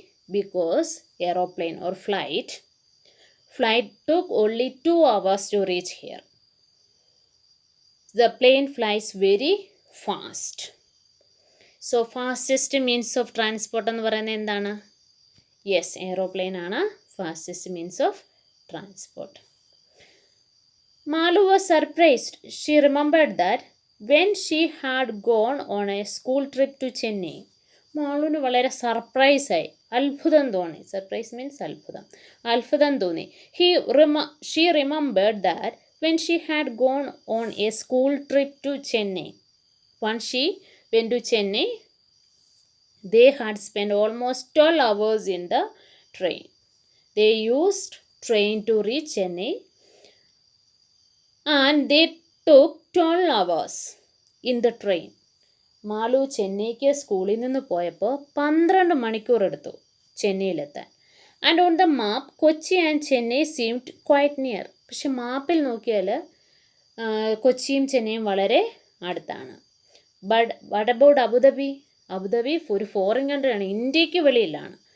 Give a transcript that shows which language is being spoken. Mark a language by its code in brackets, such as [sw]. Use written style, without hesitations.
[en] Because aeroplane or flight took only 2 hours to reach here. The plane flies very fast. So fastest means of transport [ml] എന്ന് പറയുന്നത് എന്താണ്? [en] Yes, aeroplane ആണ് fastest means of transport. Malu was surprised. She remembered that when she had gone on a school trip to Chennai. [ml] മാളുവിന് വളരെ സർപ്രൈസായി, അത്ഭുതം തോന്നി. Surprise means അത്ഭുതം തോന്നി. [en] She remembered that when she had gone on a school trip to Chennai. Once she went to Chennai, they had spent almost 12 hours in the train. They used train to reach Chennai and they took 12 hours in the train. [ml] Malu ചെന്നൈക്ക് സ്കൂളിൽ നിന്ന് പോയപ്പോൾ 12 മണിക്കൂർ എടുത്തു ചെന്നൈയിലെത്താൻ. [en] And on the map Kochi and Chennai seemed quite near. [ml] പക്ഷെ മാപ്പിൽ നോക്കിയാൽ കൊച്ചിയും ചെന്നൈയും വളരെ അടുത്താണ്. [en] But what about Abu Dhabi? [ml] Abu Dhabi ഒരു ഫോറിൻ കൺട്രിയാണ്, ഇന്ത്യക്ക് വെളിയിലാണ്.